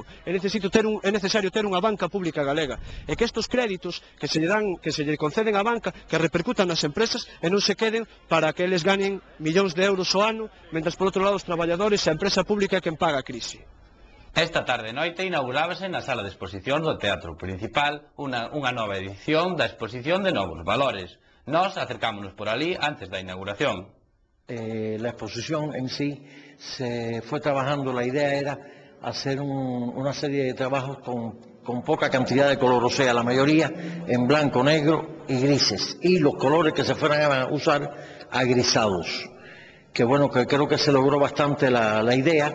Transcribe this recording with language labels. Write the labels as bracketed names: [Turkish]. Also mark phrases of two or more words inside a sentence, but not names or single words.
[Galician] É necesario ter unha banca pública galega. E que estes créditos que se lle conceden á banca, que repercutan nas empresas e non se queden para que eles ganen millóns de euros ao ano, mentres por outro lado os traballadores e a empresa pública é quen paga a crise. Esta tarde noite inaugurábase na sala de exposición do Teatro Principal unha nova edición da exposición de Novos Valores. Nos acercámonos por ali antes da inauguración. [Spanish] La exposición en sí se fue trabajando, la idea era hacer una serie de trabajos con poca cantidad de color, o sea, la mayoría en blanco, negro y grises, y los colores que se fueran a usar agrisados. Que bueno, que creo que se logró bastante la idea.